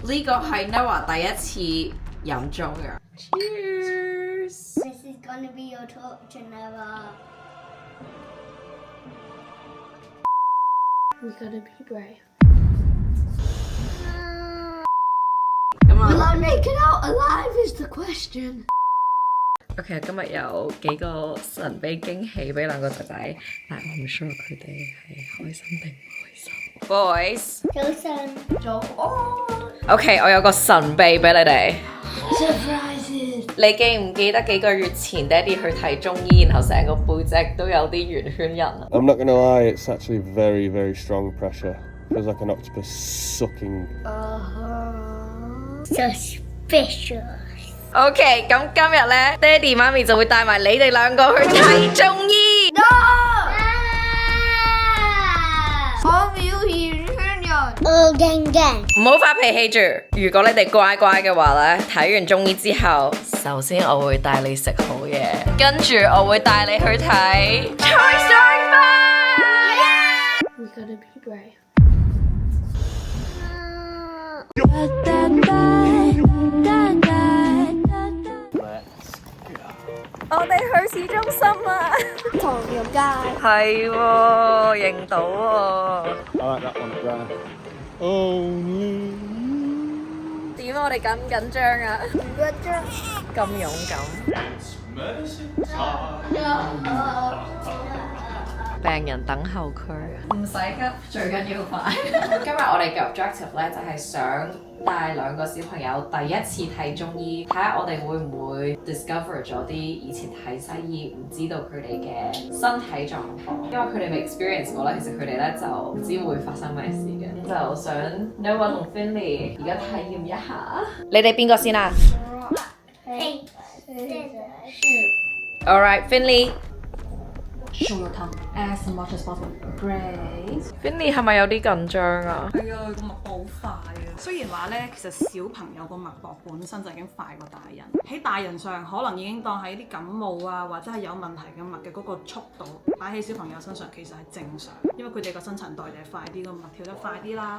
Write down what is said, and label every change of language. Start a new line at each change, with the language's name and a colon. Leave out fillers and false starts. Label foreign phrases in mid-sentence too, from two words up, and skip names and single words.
Cantonese: 呢個係 Noah 第一次飲中嘅。Cheers!
English: This is gonna be your torture, Noah. We gotta be brave. Will I make it out alive is the question.
Cantonese: OK， 今日有幾個神秘驚喜俾兩個仔仔，但係我唔 sure 佢哋係開心定唔開心。Boys，早安 OK， 我有個神秘俾你哋。
English: Surprises.
Cantonese: 你記唔記得幾個月前爹哋去睇中醫，然後成個背脊都有啲圓圈印啊
English: I'm not gonna lie, it's actually very, very strong pressure. Feels like an octopus sucking. Suspicious.
Cantonese: OK， 咁今日咧，爹哋媽咪就會帶埋你哋兩個去睇中醫。我驚驚。唔好發脾氣住。如果你哋乖乖嘅話咧，睇完中醫之後，首先我會帶你食好嘢，跟住我會帶你去睇 Toy Story 5。
English: We gotta be brave.
Cantonese: 我哋去市中心啊！唐人街。係喎，認到喎。
English: I like that one up there. Oh no.
Cantonese: 點啊？我哋緊唔緊張啊？唔緊張。咁勇敢。病人等候區，唔使急，最緊要快。今日我哋嘅 objective 咧就係想帶兩個小朋友第一次睇中醫，睇下我哋會唔會 discover 咗啲以前睇西醫唔知道佢哋嘅身體狀況，因為佢哋未 experience 過咧，其實佢哋咧就唔知會發生咩事嘅，咁就想 Noah 同 Finley 而家體驗一下。你哋邊個先啊
English: Hey. ？All right, Finley。 Show your tongue as much as possible. Great.
Cantonese: Finley 係咪有啲緊張啊？係啊，個脈搏好快啊！雖然話咧，其實小朋友個脈搏本身就已經快過大人，喺大人上可能已經當係啲感冒啊，或者係有問題嘅脈嘅嗰個速度，擺喺小朋友身上其實係正常，因為佢哋個新陳代謝快啲，個脈跳得快啲啦。